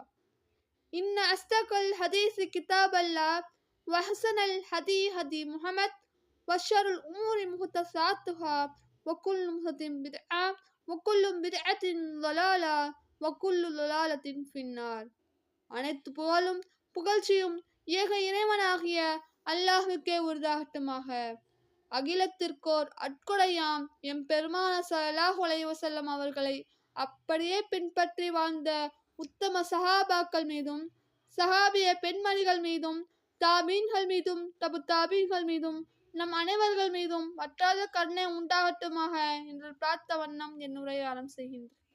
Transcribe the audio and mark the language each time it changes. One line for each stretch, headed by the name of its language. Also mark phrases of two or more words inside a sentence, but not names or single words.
Arabic: إن أصدق الحديث كتاب الله وأحسن الهدي هدي محمد وشر الأمور محدثاتها وكل محدثة بدعة وكل بدعة ضلالة وكل ضلالة في النار.
Tamil: அனைத்து புகழும் புகழ்ச்சியும் ஏக இறைவனாகிய அல்லாஹ்வுக்கே உரித்தாகட்டுமாக. அகிலத்திற்கோர் அற்கொடையாம் எம் பெருமான
Arabic: صلى الله عليه وسلم
Tamil: அவர்களை அப்படியே பின்பற்றி வாழ்ந்த உத்தம சஹாபாக்கள் மீதும் சஹாபிய பெண்மணிகள் மீதும் தாபீன்கள் மீதும் தபு தாபீன்கள் மீதும் நம் அனைவர்கள் மீதும் வற்றாத கருணை உண்டாகட்டுமாக என்று பிரார்த்த வண்ணம் என் உரையை ஆரம்பம் செய்கின்றேன்.